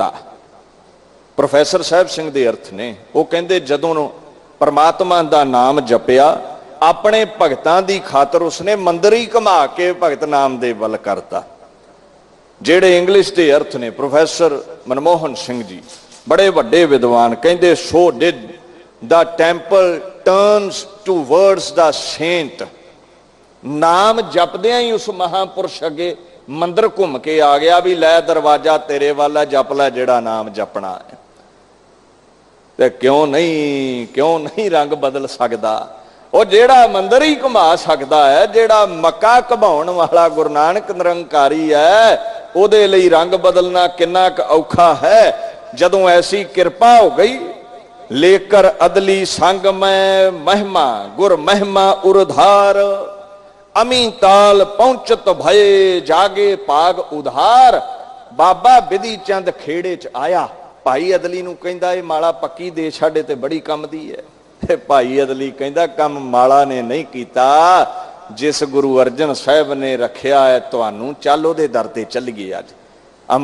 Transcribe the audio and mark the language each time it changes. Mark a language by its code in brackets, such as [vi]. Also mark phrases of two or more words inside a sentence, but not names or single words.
[pa] ਪ੍ਰੋਫੈਸਰ ਸਾਹਿਬ ਸਿੰਘ ਦੇ ਅਰਥ ਨੇ। ਵੋ ਕਹਿੰਦੇ ਜਦੋਂ ਪਰਮਾਤਮਾ ਦਾ ਨਾਮ ਜਪਿਆ, ਅਪਣੇ ਭਗਤਾਂ ਦੀ ਖਾਤਰ ਉਸਨੇ ਮੰਦਿਰ ਹੀ ਘੁਮਾ ਕੇ ਭਗਤ ਨਾਮਦੇਵ ਵੱਲ ਕਰਤਾ। ਜੇੜ੍ਹੇ ਇੰਗਲਿਸ਼ ਦੇ ਅਰਥ ਨੇ ਪ੍ਰੋਫੈਸਰ ਮਨਮੋਹਨ ਸਿੰਘ ਜੀ, ਬੜੇ ਵੱਡੇ ਵਿਦਵਾਨ, ਕਹਿੰਦੇ [en] so did the temple turns towards the saint. [pa] ਨਾਮ ਜਪਦਿਆਂ ਹੀ ਉਸ ਮਹਾਪੁਰਖ ਅੱਗੇ ਮੰਦਿਰ ਘੁੰਮ ਕੇ ਆ ਗਿਆ ਭੀ ਲੈ ਦਰਵਾਜ਼ਾ ਤੇਰੇ ਵਾਲਾ, ਜਪ ਲੈ ਜੇੜ੍ਹਾ ਨਾਮ ਜਪਣਾ ਹੈ। ਤੇ ਕਿਉਂ ਨਹੀਂ ਰੰਗ ਬਦਲ ਸਕਤਾ? ਵੋ ਜੇੜ੍ਹਾ ਮੰਦਿਰ ਹੀ ਘੁਮਾ ਸਕਤਾ ਹੈ, ਜੇੜ੍ਹਾ ਮੱਕਾ ਘੁਮਾਉਣ ਵਾਲਾ ਗੁਰੂ ਨਾਨਕ ਨਿਰੰਕਾਰੀ ਹੈ, ਉਹਦੇ ਲਈ ਰੰਗ ਬਦਲਣਾ ਕਿੰਨਾ ਕ ਔਖਾ ਹੈ। ਜਦੋਂ ਐਸੀ ਕਿਰਪਾ ਹੋ ਗਈ, ਲੇਕਰ ਅਦਲੀ ਸੰਗ ਮੇਂ ਮਹਿਮਾ, ਗੁਰ ਮਹਿਮਾ ਉਰਧਾਰ, ਅਮੀ ਤਾਲ ਪਹੁੰਚਤ ਭਏ ਜਾਗੇ ਪਾਗ ਉਧਾਰ। ਬਾਬਾ ਬਿਧੀ ਚੰਦ ਖੇੜੇ ਚ ਆਇਆ, ਭਾਈ ਅਦਲੀ ਨੂੰ ਕਹਿੰਦਾ ਯੇ ਮਾਲਾ ਪੱਕੀ ਦੇ ਛਾੜੇ ਤੇ ਬੜੀ ਕੰਮ ਦੀ ਹੈ। ਤੇ ਭਾਈ ਅਦਲੀ ਕਹਿੰਦਾ ਕੰਮ ਮਾਲਾ ਨੇ ਨਹੀਂ ਕੀਤਾ, ਜਿਸ ਗੁਰੂ ਅਰਜਨ ਸਾਹਿਬ ਨੇ ਰਖਿਆ ਹੈ ਤੁਹਾਨੂੰ, ਚੱਲ ਓਹਦੇ ਦਰ ਤੇ ਚੱਲੀਏ।